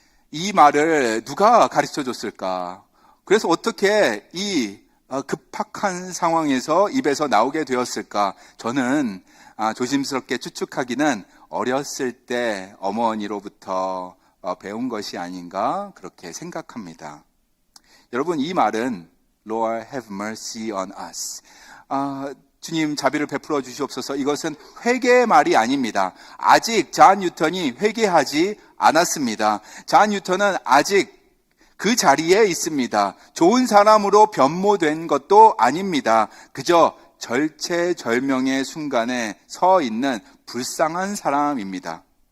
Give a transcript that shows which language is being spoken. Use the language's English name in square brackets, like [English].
[Korean] 이 말을 누가 가르쳐 줬을까? 그래서 어떻게 이 급박한 상황에서 입에서 나오게 되었을까? 저는 조심스럽게 추측하기는 어렸을 때 어머니로부터 배운 것이 아닌가 그렇게 생각합니다. 여러분, 이 말은 [English] Lord have mercy on us. [Korean] 주님 자비를 베풀어 주시옵소서. 이것은 회개의 말이 아닙니다. 아직 존 뉴턴이 회개하지 않았습니다. 존 뉴턴은 아직 그 자리에 있습니다. 좋은 사람으로 변모된 것도 아닙니다. 그저 절체절명의 순간에 서 있는 불쌍한 사람입니다.